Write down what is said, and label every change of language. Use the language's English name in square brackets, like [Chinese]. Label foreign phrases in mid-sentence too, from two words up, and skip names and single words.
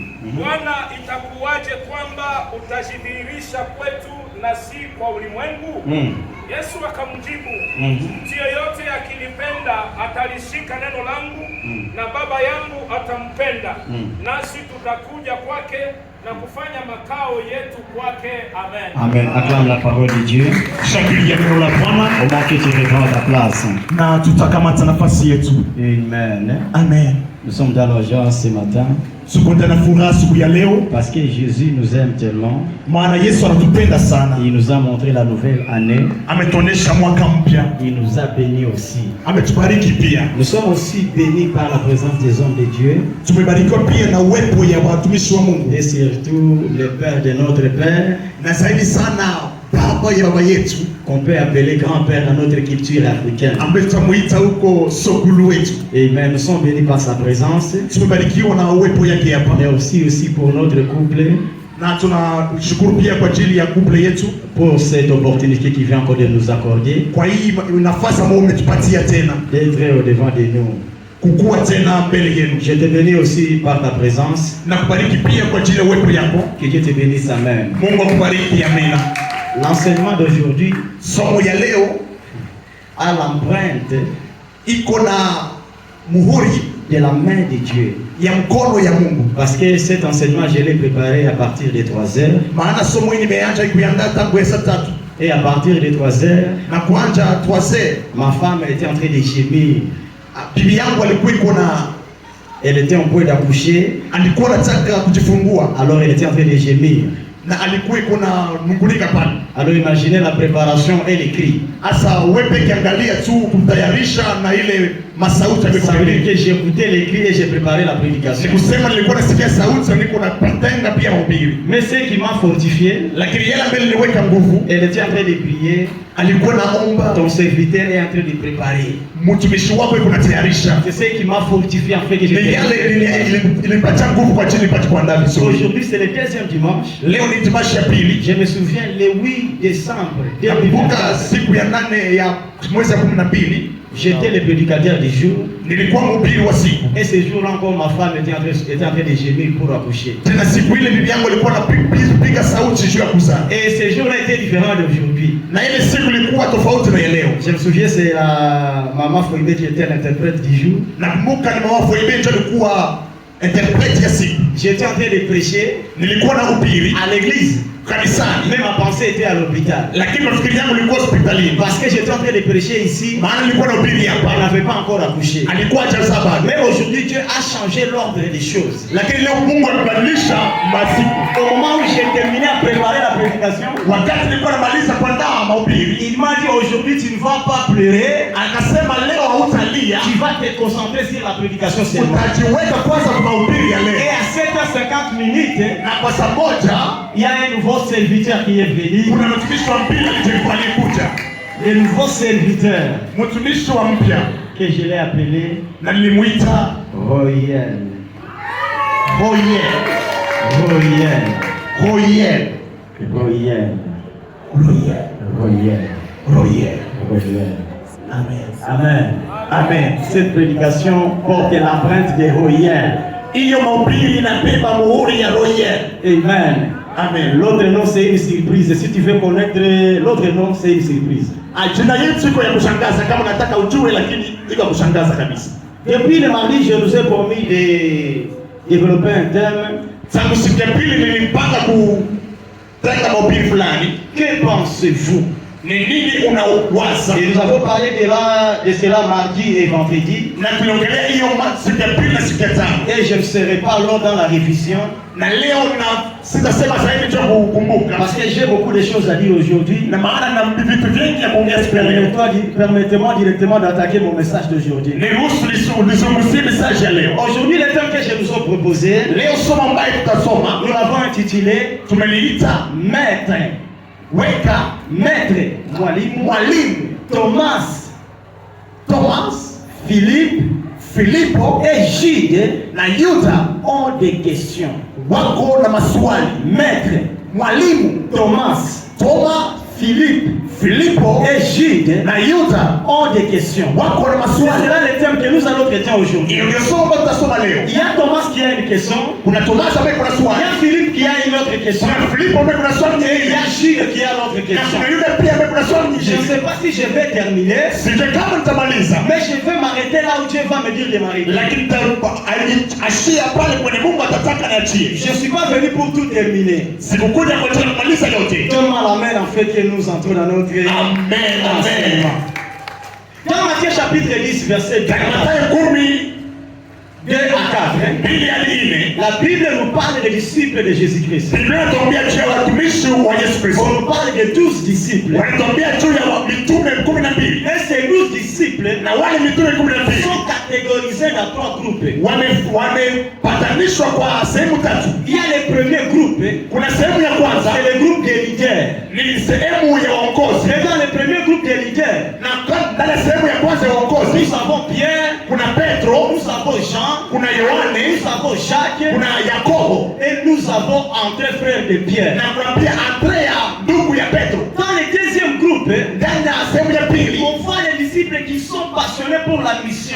[Swahili] Bwana, itakuwaje kwamba utajidhihirisha kwetu na si kwa ulimwengu? Yesu akamjibu, mtu yeyote akinipenda atalishika neno langu, na Baba yangu atampenda, nasi tutakuja kwake na kufanya makao yetu kwake. Amen. Amen. [French] Acclame la parole de Dieu. [Swahili] Shangilia neno la Bwana. [French] Au moins que tu reprends ta place. [Swahili] Na tutakamata nafasi yetu. Amen. Amen. [French] Nous sommes dans la joie ce matin [Swahili] Tuko na furaha siku ya leo [French] parce que Jésus nous aime tellement. [Swahili] maana Yesu anatupenda sana. [French] Il nous a montré la nouvelle année. [Swahili] Ametuonesha mwaka mpya. [French] Il nous a bénis aussi. [Swahili] Ametubariki pia. [French] Nous sommes aussi bénis par la présence des hommes de Dieu. [Swahili] Tumebarikiwa pia na uwepo ya watumishi wa Mungu. [French] Et surtout le Père de notre Père. [Swahili] Na zaidi sana baba ya baba yetu, [French] Qu'on peut appeler grand-père dans notre culture africaine. [Swahili] ambaye tutamuita huko sokulu wetu. Amen. [French] Nous sommes bénis par sa présence. [Swahili] Tumebarikiwa na uwepo yake hapa. [French] Mais aussi pour notre couple. [Swahili] Na tunashukuru pia kwa ajili ya couple yetu, [French] Pour cette opportunité qu'il vient encore de nous accorder. [Swahili] kwa hii nafasi ambayo umetupatia tena [French] D'être au devant de nous. [Swahili] kukua tena mbele yenu. [French] Je te bénis aussi par ta présence. [Swahili] Na kubariki pia kwa ajili ya uwepo yako. [French] Que Dieu te bénisse. [Swahili] Amen. Mungu akubariki. Amina. [French] L'enseignement d'aujourd'hui [Swahili] Somo ya leo [French] a l'empreinte [Swahili] iko na muhuri [French] de la main de Dieu. [Swahili] ya mkono ya Mungu. [French] Parce que cet enseignement, je l'ai préparé à partir de 3 heures. [Swahili] Maana somo hili nimeanza kuiandaa tangu saa 3. [French] Et à partir de 3 heures, [Swahili] Na kuanza 3 [French] ma femme était en train de gémir. [Swahili] bibi yangu alikuwa iko na [French] Elle était en point d'accoucher. [Swahili] alikuwa anataka kujifungua, [French] Alors elle était en train de gémir. [Swahili] na alikuwa iko na nungulika pale. [French] Alors imaginez la préparation et les cris. [Swahili] Asa wewe kiangalia tu kumtayarisha na ile masauti [French] Ça veut dire [Swahili] amekuwa. [French] que j'ai écouté les cris et j'ai préparé la prédication. [Swahili] Sikusema nilikuwa nasikia sauti, niko na patenga pia mahubiri. [French] Mais ce qui m'a fortifié, [Swahili] Lakini yeye ambaye niliweka nguvu, [French] elle était en train de prier. [Swahili] alikuwa naomba, [French] Ton serviteur est en train de préparer. [Swahili] mtumishi wako yuko natayarisha. [French] C'est ce qui m'a fortifié en fait que [Swahili] Ni yale ilipatia nguvu kwa ajili nipate kuandaa vizuri. [French] Aujourd'hui c'est le deuxième dimanche. [Swahili] Leo ni dimanche ya pili. [French] Je me souviens le 8 décembre Nakumbuka 2024. [Swahili] siku ya 8 ya mwezi wa 12 [French] J'étais le prédicateur du jour. [Swahili] nilikuwa mhubiri wa siku. [French] Et ce jour-là encore ma femme était en train de gémir pour accoucher. [Swahili] Tena siku ile bibi yangu alikuwa anapiga sauti juu ya kuzaa. [French] Et ce jour-là était différent d'aujourd'hui. [Swahili] Na ile siku ilikuwa tofauti na ya leo. [French] Je me souviens c'est la maman Foïbé qui était l'interprète du jour. [Swahili] Nakumbuka ni mama Foibe ndio alikuwa interprete ya siku. [French] J'étais en train de prêcher [Swahili] Nilikuwa na ubiri [French] à l'église. [Swahili] kanisani, [French] Mais ma pensée était à l'hôpital. [Swahili] lakini mafikiri yangu ilikuwa hospitalini. [French] Parce que j'étais en train de prêcher ici. [Swahili] Maana nilikuwa na ubiri [French] Elle [Swahili] hapa. [French] n'avait pas encore accouché. [Swahili] Alikuwa hajazaa bado. [French] Mais aujourd'hui Dieu a changé l'ordre des choses. [Swahili] Lakini leo Mungu amebadilisha masiku. [French] Au moment où j'ai terminé à préparer la prédication, [Swahili] Wakati nilikuwa namaliza kuandaa mahubiri, [French] il m'a dit aujourd'hui tu ne vas pas pleurer, [Swahili] akasema leo hautalia, [French] tu vas te concentrer sur la prédication seulement. [Swahili] utajiweka kwanza kwa mahubiri ya [French] Et [Swahili] leo. [French] à 7h50 minutes, [Swahili] Na kwa saa moja [French] il y a un nouveau serviteur qui est venu. [Swahili] kuna mtumishi wa mpya alikuja. [French] Le nouveau serviteur [Swahili] Mtumishi wa mpya [French] que je l'ai appelé [Swahili] na nilimuita Royel. Royel. Royel. Royel. Royel. Royel. Royel. Royel. Royel. Amen. Amen. Amen. [French] Cette prédication porte l'empreinte de Royel. [Swahili] Hiyo mahubiri inabeba muhuri ya Royel. Amen. Amen. [French] L'autre nom c'est une surprise. Si tu veux connaître l'autre nom, c'est une surprise. [Swahili] Jina yetu iko ya kushangaza kama unataka ujue, lakini iko ya kushangaza kabisa. [French] Depuis le mardi, je nous ai promis de développer un thème. [Swahili] Tangu siku ya pili nilipanga kutenga mahubiri fulani. [French] Que pensez-vous? [Swahili] Ni nini unawaza? [French] Et nous avons parlé de cela mardi et vendredi. [Swahili] Na tuliongelea hiyo siku ya pili na siku ya tano. [French] Et je ne serai pas long dans la révision. [Swahili] Na leo sitasema zaidi cha kukumbuka. [French] Parce que j'ai beaucoup de choses à dire aujourd'hui. [Swahili] Na maana na vitu vingi ya kuongea siku ya leo. [French] Permettez-moi directement d'attaquer mon message d'aujourd'hui. [Swahili] Niruhusu nizungumzie message ya leo. [French] Aujourd'hui, le thème que je nous ai proposé, [Swahili] Leo somo ambayo tutasoma [French] nous l'avons intitulé [Swahili] tumeliita [French] Maître. [Swahili] weka [French] Maître, [Swahili] mwalimu. [French] Thomas, Philippe, [Swahili] Filipo [French] et Jude [Swahili] na Yuda [French] ont des questions. [Swahili] wako na maswali. [French] Maître, [Swahili] Mwalimu [French] Thomas, [Swahili] Toma, [French] Philippe [Swahili] Filipo [French] et Jude [Swahili] na Yuda [French] ont des questions. [Swahili] wako na [French] C'est [Swahili] maswali. [French] là le thème que nous allons traiter aujourd'hui. [Swahili] Hiyo ndio somo ambalo tutasoma leo. [French] Il y a Thomas qui a une question, [Swahili] Kuna Thomas ambaye kuna [French] il y [Swahili] swali. [French] a Philippe qui a une autre question, [Swahili] Kuna Filipo ambaye kuna swali [French] et il y [Swahili] nyingine. [French] a Jude qui a l'autre [Swahili] Na [French] question. [Swahili] kuna Yuda pia ambaye kuna swali [French] Je ne [Swahili] nyingine. [French] sais pas si je vais terminer, [Swahili] Sijui kama nitamaliza. [French] mais je vais m'arrêter là où Dieu va me dire de m'arrêter. [Swahili] Lakini ashia pale kwenye Mungu atataka niachie. [French] Je ne suis pas venu pour tout terminer. [Swahili] Sikukuja kwa ajili ya kumaliza yote. [French] Donne-moi la main en fait que nous entrons dans notre [Swahili] Amen, amen. [French] enseignement. Dans Matthieu chapitre 10, verset 2 [Swahili] Mathayo [French] à 4, [Swahili] mbili hadi 4. [French] la Bible nous parle des disciples de Jésus-Christ. [Swahili] Biblia inatuambia juu ya watumishi wa Yesu Kristo. [French] On nous parle de 12 disciples. [Swahili] Wanatuambia juu ya mitume 12. [French] Et ces 12 disciples [Swahili] Na wale mitume 12 [French] sont catégorisés dans 3 groupes. [Swahili] wamepatanishwa kwa sehemu tatu. [French] Il y a le premier groupe, [Swahili] Kuna sehemu ya kwanza [French] c'est le groupe des leaders. [Swahili] ni sehemu ya waongozi. [French] Et dans le premier groupe des leaders, [Swahili] Na ndani ya sehemu ya kwanza ya waongozi [French] nous avons Pierre, [Swahili] kuna Petro, [French] nous avons Jean, [Swahili] kuna Yohane, [French] nous avons Jacques, [Swahili] kuna Yakobo [French] et nous avons André, frère de Pierre. [Swahili] na kuna pia Andrea ndugu ya Petro. [French] Dans le deuxième groupe, [Swahili] Ndani ya sehemu ya pili [French] on voit les disciples qui sont passionnés pour la mission.